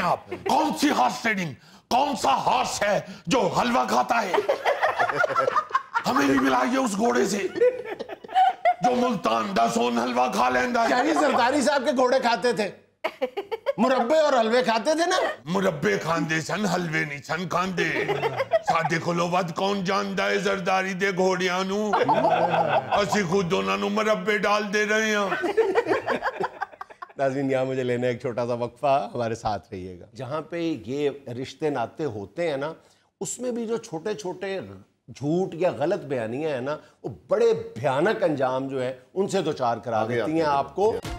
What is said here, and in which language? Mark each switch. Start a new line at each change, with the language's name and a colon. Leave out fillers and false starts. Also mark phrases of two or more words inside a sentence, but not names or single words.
Urdu: آپ کون سی
English: horse trading?
Urdu: کون سا ہارس ہے جو حلوہ کھاتا ہے؟ ہمیں بھی ملائیے اس گھوڑے سے جو
Punjabi: ملتان دا سون حلوہ کھا لیندہ ہے۔
Urdu: کیا یہ زرداری صاحب کے گھوڑے کھاتے تھے؟ مربے اور حلوے کھاتے تھے نا؟
Punjabi: مربے کھاندے سن، حلوے نہیں سن کھاندے۔ ساڈے کولوں ود کون جاندا ہے زرداری دے گھوڑیاں نو؟ اسی خود انہاں نو مربے ڈال دے رہے ہیں۔
Urdu: ناظرین یہاں مجھے لینا ایک چھوٹا سا وقفہ، ہمارے ساتھ رہیے گا۔ جہاں پہ یہ رشتے ناتے ہوتے ہیں نا، اس میں بھی جو چھوٹے چھوٹے جھوٹ یا غلط بیانیاں ہیں نا، وہ بڑے بھیانک انجام جو ہے ان سے دوچار کرا دیتی ہیں آپ کو۔